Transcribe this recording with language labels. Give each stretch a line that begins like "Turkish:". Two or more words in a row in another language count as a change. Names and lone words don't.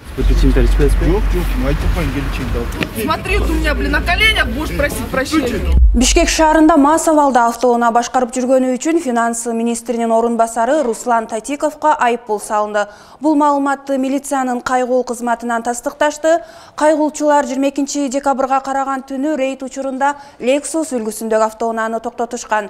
Russian: Смотри, ты у меня, блин, на коленях будешь просить прощения.
Kyrgyz: Бишкек шаарында мас абалда автоунаа башкарып жүргөнү үчүн финанс министринин орун басары Руслан Татиковго айыппул салынды. Бул маалыматты милициянын кайгул кызматынан тастыкташты. Кайгулчулар 22 декабрга караган түнү рейд учурунда Lexus үлгүсүндөгү автоунааны токтотушкан.